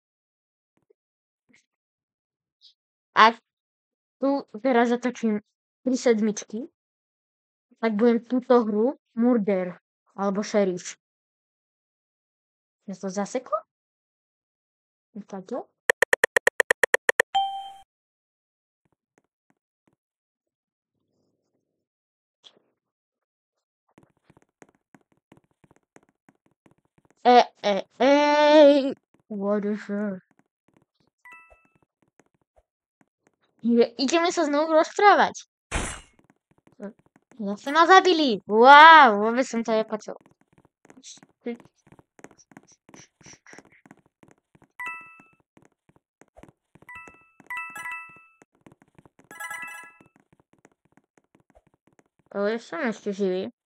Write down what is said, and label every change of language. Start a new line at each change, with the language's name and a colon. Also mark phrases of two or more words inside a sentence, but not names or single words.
Slovak: A tu teraz zatočím 3 sedmičky. Tak budem túto hru murder alebo šerif. Ja to zaseklo? Takto?
English: What the fuck?
Slovak: Ideme sa znovu rozprávať. Zase ma zabili. Wow, vôbec som to nepočul. Ale som ešte živý.